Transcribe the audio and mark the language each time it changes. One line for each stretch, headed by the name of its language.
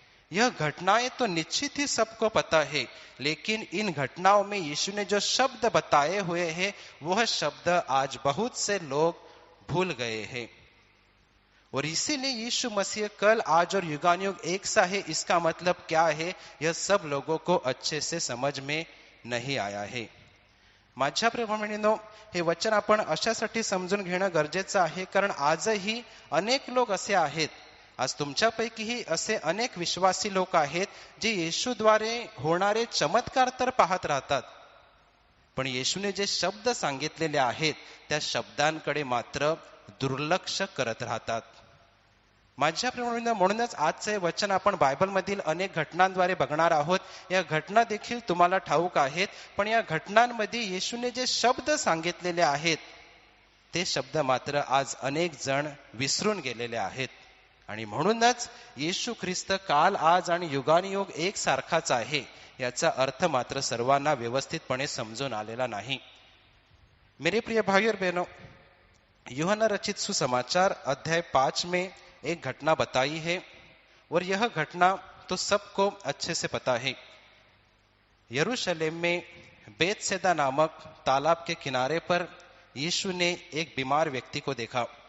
Hindi: यह घटनाएं तो निश्चित ही सबको पता है, लेकिन इन घटनाओं में यीशु ने जो शब्द बताए हुए हैं वह शब्द आज बहुत से लोग भूल गए हैं। और इसीलिए यीशु मसीह कल, आज और युगानुयुग एक सा है, इसका मतलब क्या है यह सब लोगों को अच्छे से समझ में
Marathi: नाही आया आहे. माझ्या प्रियभगिनींनो, हे वचन आपण अशासाठी समजून घेणं गरजेचं आहे, कारण आजही अनेक लोक असे आहेत, आज तुमच्यापैकीही असे अनेक विश्वासी लोक आहेत जे येशूद्वारे होणारे चमत्कार तर पाहत राहतात, पण येशूने जे शब्द सांगितलेले आहेत त्या शब्दांकडे मात्र दुर्लक्ष करत राहतात. माझ्या प्रेमाने म्हणूनच आजचे वचन आपण बायबलमधील अनेक घटनांद्वारे बघणार आहोत. या घटना देखील तुम्हाला ठाऊक आहेत, पण या घटनांमध्ये येशूने जे शब्द सांगितलेले आहेत ते शब्द मात्र आज अनेक जण विसरून गेलेले आहेत. आणि म्हणूनच येशू ख्रिस्त काल, आज आणि युगानुयुग एक सारखाच आहे याचा अर्थ मात्र सर्वांना व्यवस्थितपणे समजून आलेला नाही.
Hindi: मेरे प्रिय भाई और बहनों, यूहन्ना रचित सुसमाचार अध्याय 5 में एक घटना बताई है, और यह घटना तो सबको अच्छे से पता है. यरूशलेम में बेतसैदा नामक तालाब के किनारे पर यीशु ने एक बीमार व्यक्ति को देखा.